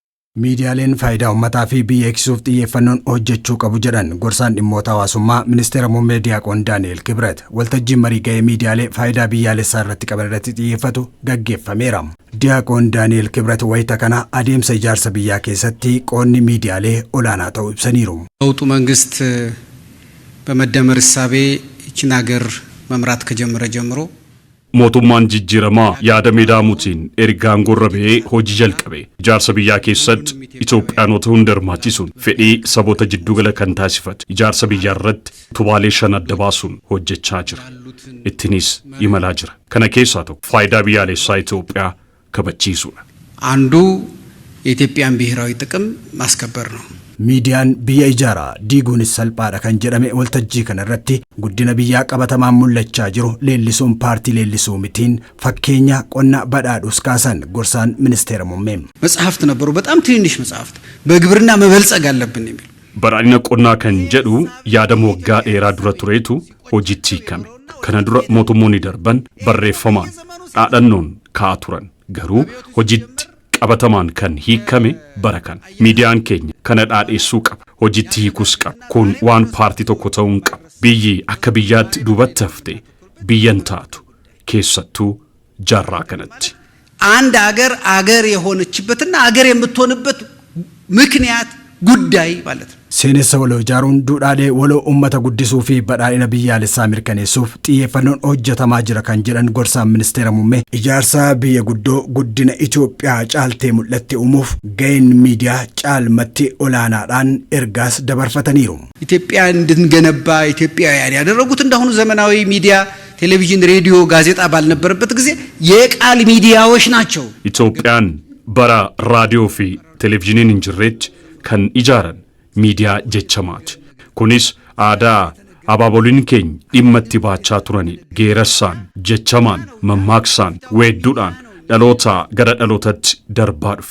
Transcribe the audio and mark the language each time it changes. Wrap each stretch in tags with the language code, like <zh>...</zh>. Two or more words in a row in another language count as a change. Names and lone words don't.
<om>Miidiyaaleen faayidaa uummataa fi biyya eegsisuuf xiyyeeffannoon hojjechuu qabu jedhan gorsaan dhimmoota hawaasummaa ministeera muummee Diyaaqoon Daani'el Kibret waltajjii marii ga'ee miidiyaalee faayidaa biyyaalessaa irratti qaban irratti xiyyeeffatu gaggeeffameera. Diyaaqoon Daani'el Kibret wayita kana adeemsa ijaarsa biyyaa keessatti qoonni miidiyaalee olaanaa ta'uu ibsaniiru.</om> <am>ለውጡ መንግስት በመደመር እሳቤ ይችን ሀገር መምራት ከጀመረ ጀምሮ</am> <om>mootummaan jijjiiramaa yaada midhaamuutiin ergaan gorrabee hojii jalqabe ijaarsa biyyaa keessatti Itoophiyaanota hunda hirmaachisuun fedhii saboota jiddugala kan taasifate ijaarsa biyyaa irratti utubaalee 5 adda baasuun hojjechaa jira. Ittinis imalaa jira. Kana keessaa tokko faayidaa biyyaalessaa Itoophiyaa kabachiisuudha.</om> <am>አንዱ የኢትዮጵያን ብሔራዊ ጥቅም ማስከበር ነው።</am> <om>ሚዲያን biyya ijaara diiguunis salphaadha kan jedhame waltajjii kanarratti guddina biyyaa qabatamaan mul'achaa jiru leellisuun paartii leellisuu mitiin fakkeenya qonna badhaadhus kaasan gorsaan ministeera muummee</om> <am>መጽሐፍት ነበሩ በጣም ትንሽ መጽሐፍት በግብርና መበልጸግ አለብን የሚል</am> <om>badhaadhina qonnaa kan jedhu yaada waggaa dheeraa dura tureetu hojiitti hiikame. Kana dura mootummoonni darban barreeffamaan dhaadhannoon ka'aa turan garuu hojiitti qabatamaan kan hiikame barakan miidiyaan keenya kana dhaadheessuu qaba hojiitti hiikuus qaba kun waan paartii tokko ta'uun qaba biyyi akka biyyaatti duubatti hafte biyyan taatu keessattuu jaarraa kanatti</om> <am>አንድ አገር የሆነችበትና አገር የምትሆንበት ምክንያት ጉዳይ ማለት ነው።</am> <om>seenessa waloo ijaaruun duudhaalee waloo uummata guddisuu fi badhaadhina biyyaalessaa mirkaneessuuf xiyyeeffannoon hojjetamaa jira kan jedhan gorsaan ministeera muummee ijaarsa biyya guddoo guddina Itoophiyaa caaltee mul'atti uumuuf ga'een miidiyaa caalmatti olaanaadhaan ergaas dabarfataniiru.</om> <am>ኢትዮጵያ እንድንገነባ ኢትዮጵያውያን ያደረጉት እንደሆኑ ዘመናዊ ሚዲያ ቴሌቪዥን ሬዲዮ ጋዜጣ ባልነበረበት ጊዜ የቃል ሚዲያዎች ናቸው።</am> <om>ኢትዮጵያን bara raadiyoo fi televizyiniin injirreetti kan ijaaran miidiyaa jechamaati. Kunis aadaa abaaboliin keenya dhimma itti baachaa turani geerassaan jechamaan mammaaksaan weedduudhaan dhaloota gara dhalootatti darbaa dhufe.</om>